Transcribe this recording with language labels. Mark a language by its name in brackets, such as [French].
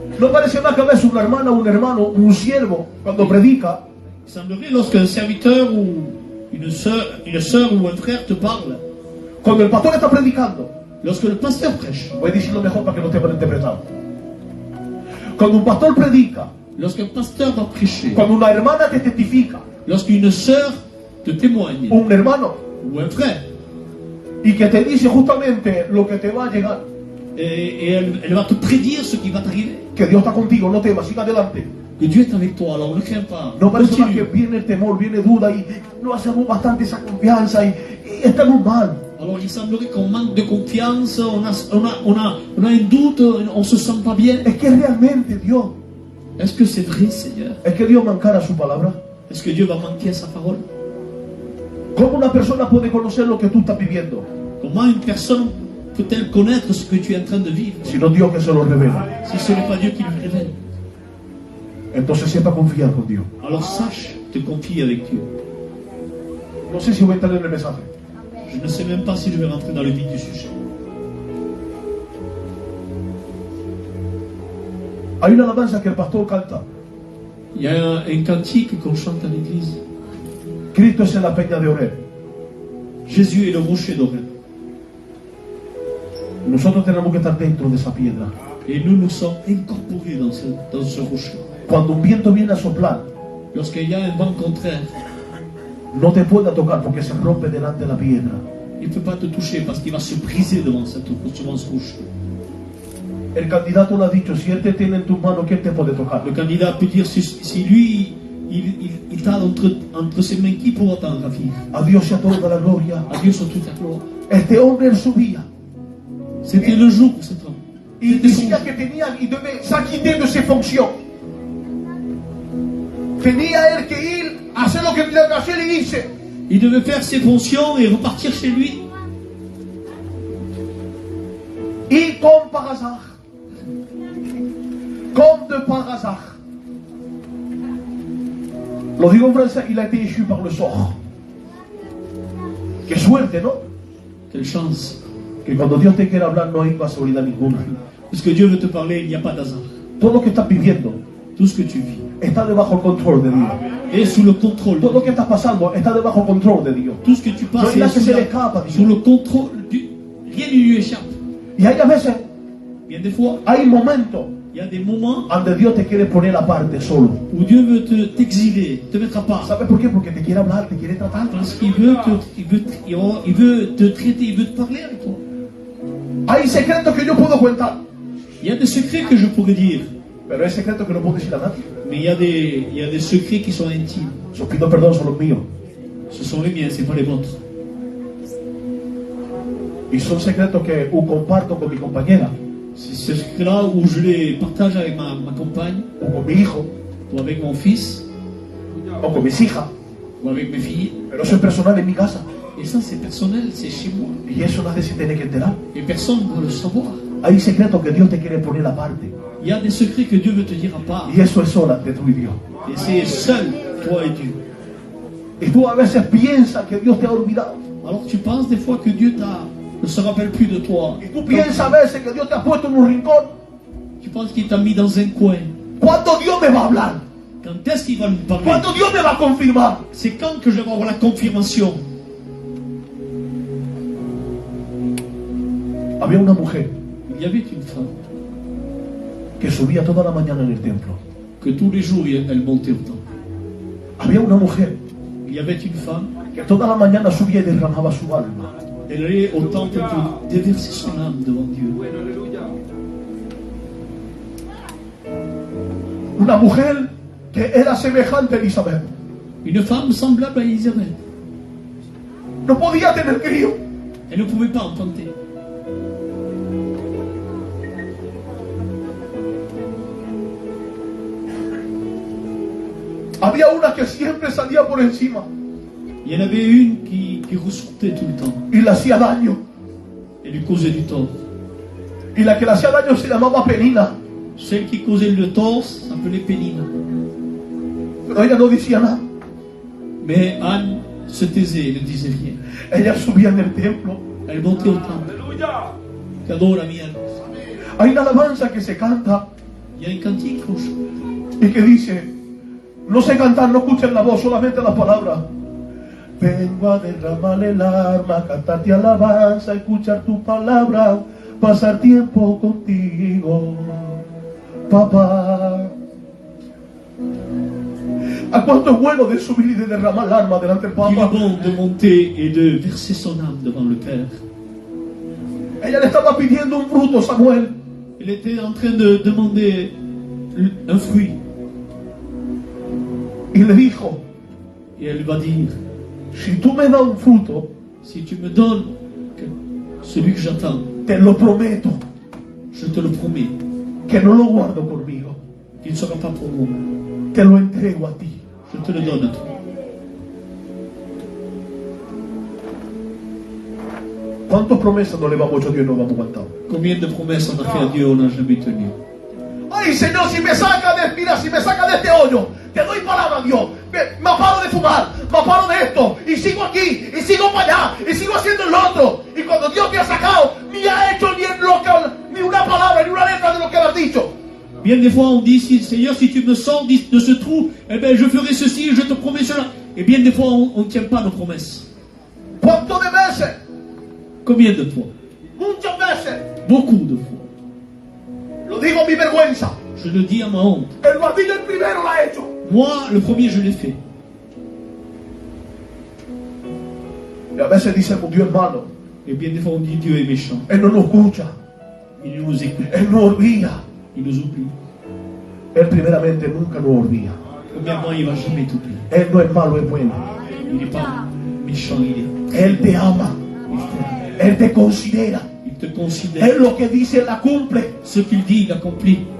[Spanish] No parece más que a veces una hermana, un hermano, un siervo, cuando predica, [French] Il semblerait lorsqu'un serviteur ou une sœur ou un frère te parle, [Spanish] cuando el pastor está predicando, [French] lorsque le pasteur prêche, [Spanish] voy a decirlo mejor para que no esté mal interpretado. Cuando un pastor predica, [French] lorsqu'un pasteur va prêcher, [Spanish] cuando una hermana te testifica, [French] lorsqu'une sœur te témoigne, [Spanish] un hermano, [French] ou un frère, [Spanish] y que te dice justamente lo que te va a llegar, [French] et elle va te prédire ce qui va t'arriver, [Spanish] que Dios está contigo, no temas, siga adelante. [French] que Dieu est avec toi, alors ne crains pas, [Spanish] No parece más que [French] continue. [Spanish] viene el temor, viene duda y no hacemos bastante esa confianza y estamos mal. [French] Alors il semblerait qu'on manque de confiance, on a un doute, on se sent pas bien. [Spanish] Es que realmente Dios, [French] Est-ce que c'est vrai, Seigneur? [Spanish] es que Dios mancara su palabra. [French] Est-ce que Dieu va manquer à sa parole? [Spanish] ¿Cómo una persona puede conocer lo que tú estás viviendo? [French] Comment une personne peut-elle connaître ce que tu es en train de vivre [Spanish] Sino Dios que se lo revela. [French] si ce n'est pas Dieu qui lui révèle? [Spanish] Entonces sepa confiar con Dios. [French] Alors sache te confier avec Dieu. [Spanish] No sé si voy a entrar en el mensaje. [French] Je ne sais même pas si je vais rentrer dans le vif du sujet. [Spanish] Hay una alabanza que el pastor canta. [French] Il y a un cantique qu'on chante à l'église. [Spanish] Cristo es en la peña de Oreb. [French] Jésus est le rocher d'Oreb. [Spanish] Nosotros tenemos que estar dentro de esa piedra. [French] Et nous sommes incorporés dans ce rocher. [Spanish] Cuando un viento viene a soplar, [French] Lorsqu'il y a un vent contraire, [Spanish] no te pueda tocar porque se rompe delante de la piedra. [French] il ne peut pas te toucher parce qu'il va se briser devant ce rocher. [Spanish] El candidato lo ha dicho, si él te tiene en tus manos, ¿quién te puede tocar? [French] Le candidat peut dire si lui, il t'a entre ses mains, qui pourra t'en ravir? [Spanish] A Dios sea toda la gloria. [French] À Dieu soit toute la gloire. [Spanish] Este hombre él subía [French] C'était le jour pour cet homme. [Spanish] y [French] C'était son [Spanish] decía [French] jour. [Spanish] que tenía y debe [French] s'acquitter de ses fonctions. [Spanish] Tenía él que ir a hacer lo que tenía que hacer y irse. [French] Il devait faire ses fonctions et repartir chez lui. [Spanish] Y con [French] par comme de par hasard. [Spanish] Lo digo en francés, [French] il a été échu par le sort. [Spanish] Qué suerte, ¿no? [French] Quelle chance. [Spanish] Que cuando Dios te quiere hablar no hay casualidad ninguna. [French] Parce que Dieu veut te parler, il n'y a pas d'hasard. [Spanish] Todo lo que estás viviendo [French] Tout ce que tu vis, [Spanish] está debajo del control de Dios. [French] est sous le contrôle de [Spanish] Todo lo [French] Dieu. [Spanish] que está pasando está debajo del control de Dios. [French] Tout ce que tu [Spanish] No [French] passes [Spanish] hay nada que [French] est [Spanish] se le escapa a [French] sous [Spanish] Dios. [French] le contrôle du... Rien ne lui échappe. [Spanish] Y hay a veces, [French] Bien des fois, [Spanish] hay momentos [French] il y a des moments [Spanish] donde Dios te quiere poner aparte solo. [French] où Dieu veut t'exiler, te mettre à part. [Spanish] ¿Sabes por qué? Porque te quiere hablar, te quiere tratar. [French] Parce qu'il veut il veut te traiter, il veut te parler avec toi. [Spanish] Hay secretos que yo puedo contar, [French] Il y a des secrets que je pourrais dire, [Spanish] pero hay secretos que no puedo decir a nadie. [French] mais il y a des secrets qui sont intimes. [Spanish] Yo pido perdón, son los míos. [French] Ce sont les miens, c'est pas les vôtres. [Spanish] Y son secretos que comparto con mi compañera, [French] C'est ce secret-là où je les partage avec ma compagne, [Spanish] o con mi hijo, [French] ou avec mon fils, [Spanish] o con mis hijas. [French] ou avec mes filles. [Spanish] Pero eso es personal en mi casa. [French] Et ça, c'est personnel, c'est chez moi. [Spanish] Y eso nadie se tiene que enterar. [French] Et personne ne doit le savoir. [Spanish] Hay secretos que Dios te quiere poner aparte. [French] Il y a des secrets que Dieu veut te dire à part. [Spanish] Y eso es sola de tú y Dios. [French] Et c'est seul, toi et Dieu. [Spanish] Y tú a veces piensas que Dios te ha olvidado. [French] Alors tu penses des fois que Dieu ne se rappelle plus de toi. [Spanish] Y tú piensas a veces que Dios te ha puesto en un rincón. [French] Tu penses qu'il t'a mis dans un coin. [Spanish] ¿Cuándo Dios me va a hablar? [French] Quand est-ce qu'il va nous parler? [Spanish] ¿Cuándo Dios me va a confirmar? [French] C'est quand que je vais avoir la confirmation? [Spanish] Había una mujer [French] Il y avait une femme [Spanish] que subía toda la mañana en el templo. [French] que tous les jours elle montait au temple. [Spanish] Había una mujer [French] Il y avait une femme, [Spanish] que toda la mañana subía y derramaba su alma. [French] elle allait au temple pour déverser son âme devant Dieu. [Spanish] Una mujer que era semejante a Elizabeth. [French] Une femme semblable à Isabelle. [Spanish] No podía tener crío. [French] Elle ne pouvait pas enfanter. [Spanish] Había una que siempre salía por encima [French] Il y en avait une qui ressortait tout le temps. [Spanish] y le hacía daño. [French] Elle lui causait du tort. [Spanish] Y la que le hacía daño se llamaba Penina. [French] Celle qui causait le tort s'appelait Pénina. [Spanish] Pero ella no decía nada. [French] Mais Anne se taisait, elle ne disait rien. [Spanish] Ella subía en el templo. [French] Elle montait au temple. Qu'adore la mienne. [Spanish] Hay una alabanza que se canta [French] Il y a un cantique au chant. [Spanish] y que dice, no sé cantar, no escuchen la voz, solamente las palabras. Vengo a derramar el alma, cantarte alabanza, escuchar tu palabra, pasar tiempo contigo, papá. ¿A cuánto es bueno de subir y de derramar el alma delante del [French] Il est [Spanish] Papa? [French] bon de monter et de verser son âme devant le Père. [Spanish] Ella le estaba pidiendo un fruto, Samuel. [French] Elle était en train de demander un fruit. [Spanish] Y le dijo, [French] Et elle va dire, [Spanish] si tú me das un fruto, [French] si tu me donnes celui que j'attends, [Spanish] te lo prometo, [French] je te le promets, [Spanish] que no lo guardo conmigo, [French] qu'il ne sera pas pour moi. [Spanish] te lo entrego a ti. [French] Je te le donne à toi. [Spanish] ¿Cuántas promesas no le hemos hecho a Dios y no hemos aguantado? [French] Combien de promesses on a fait à Dieu, on n'a jamais tenu. [Spanish] Ay, Señor, si me saca de este hoyo, te doy palabra a Dios. Me paro de fumar, me paro de esto, y sigo aquí, y sigo para allá, y sigo haciendo el otro. Y cuando Dios te ha sacado, ni ha hecho ni una palabra, ni una letra de lo que le has dicho. [French] Bien des fois on dit, Seigneur, si tu me sors de ce trou, eh bien je ferai ceci, je te promets cela. Et bien des fois on ne tient pas nos promesses. [Spanish] ¿Cuántas de veces? [French] Combien de fois? [Spanish] Muchas veces. [French] Beaucoup de fois. [Spanish] Lo digo a mi vergüenza. [French] Je le dis à ma honte. [Spanish] El martillo el primero lo ha hecho. [French] Moi, le premier, je l'ai fait. [Spanish] Y a veces dicen, Dios es malo. [French] Et bien des fois on dit, Dieu est méchant. [Spanish] Él no nos escucha. [French] Il ne nous écoute. [Spanish] Él nos olvida. [French] Il nous oublie. [Spanish] Él primeramente nunca nos olvida. [French] Premièrement, il ne va jamais t'oublier. [Spanish] Él no es malo, es bueno. [French] Il n'est pas méchant, il [Spanish] Él te ama. [French] t'aime. [Spanish] Él te considera. [French] Il te considère. [Spanish] Él lo que dice, la cumple. [French] Ce qu'il dit, il accomplit.